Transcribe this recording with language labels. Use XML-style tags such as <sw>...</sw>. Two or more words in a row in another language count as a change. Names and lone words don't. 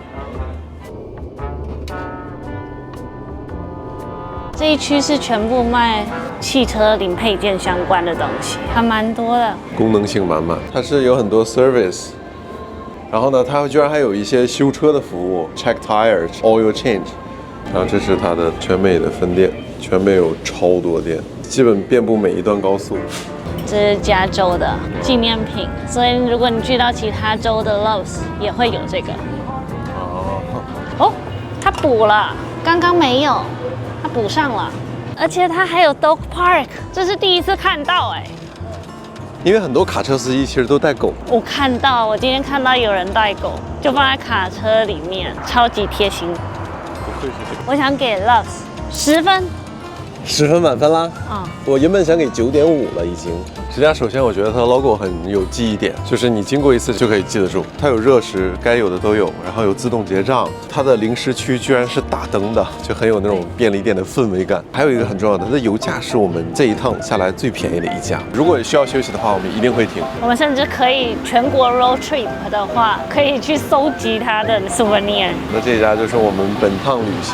<zh>這一區是全部賣汽車零配件相關的東西，還蠻多的，功能性滿滿。它是有很多 service。然後呢，它居然還有一些修車的服務 ，</zh> <en>check tires、 oil change。</en> <zh>然後這是它的全美的分店，全美有超多店，基本遍布每一段高速。這是加州的紀念品，所以如果你去到其他州的 Loves 也會有這個。哦，它補了，剛剛沒有，它補上了，而且它還有</zh> <en>dog park，</en> <zh>這是第一次看到哎。因為很多卡車司機其實都帶狗。我今天看到有人帶狗，就放在卡車裡面，超級貼心。不愧是這個。我想給 Loves 10分。 10分滿分啦！我原本想給9.5了，已經。這家首先我覺得它的 logo 很有記憶點，就是你經過一次就可以記得住。它有熱食，該有的都有，然後有自動結賬。它的零食區居然是打燈的，就很有那種便利店的氛圍感。還有一個很重要的，它的油價是我們這一趟下來最便宜的一家。如果需要休息的話，我們一定會停。我們甚至可以全國</zh> <en>road trip</en> <zh>的話，可以去搜集它的 souvenir。那這家就是我們本趟旅行</zh>